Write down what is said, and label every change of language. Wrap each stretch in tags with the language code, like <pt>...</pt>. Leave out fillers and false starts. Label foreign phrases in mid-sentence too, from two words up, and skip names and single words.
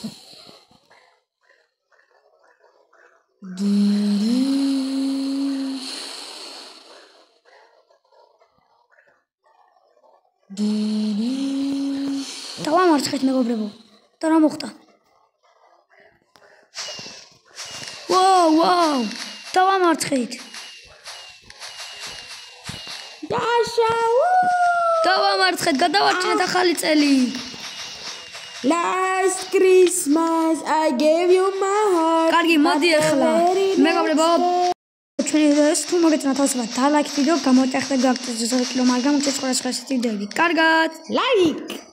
<ka>დავამარცხეთ მეგობრებო. და რა მოხდა? ვაუ! დავამარცხეთ. დავამარცხეთ, გადავარჩინეთ ახალი წელი.</ka> <en>Last Christmas I gave you my heart.</en> <ka>კარგი, მოდი ახლა. მეგობრებო, ჩვენი ეს თუ მოგეწონათ თავისუფლად და</ka> <en>like video,</en> <ka>გამოიწერეთ და გააკეთეთ ზოგადად, მაგრამ უჩვენეთ სხვა ვიდეოები. კარგად. Like</ka>